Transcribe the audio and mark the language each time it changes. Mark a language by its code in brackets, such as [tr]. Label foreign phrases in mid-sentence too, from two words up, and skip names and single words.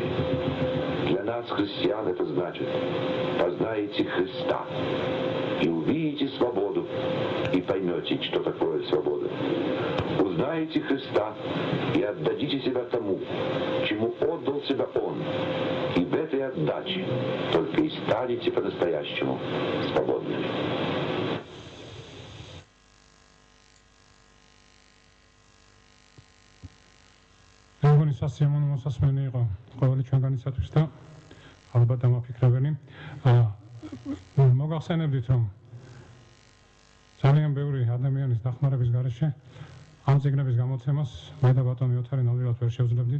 [ru] Для нас, христиан, это значит: познаете Христа, и увидите свободу, и поймете, что такое свобода. Узнаете Христа, и отдадите себя тому, чему отдал себя Он, и в этой отдаче только и станете по-настоящему свободными. [ka] სასიამოვნო მოსასმენი იყო ყოველი ჩვენგანისათვის და ალბათ დამაფიქრებელი. მოგახსენებდით, რომ ძალიან ბევრი ადამიანის დახმარების გარეშე ამ წიგნების გამოცემას მე და ბატონი ოთარი ნამდვილად ვერ შევძლებდით.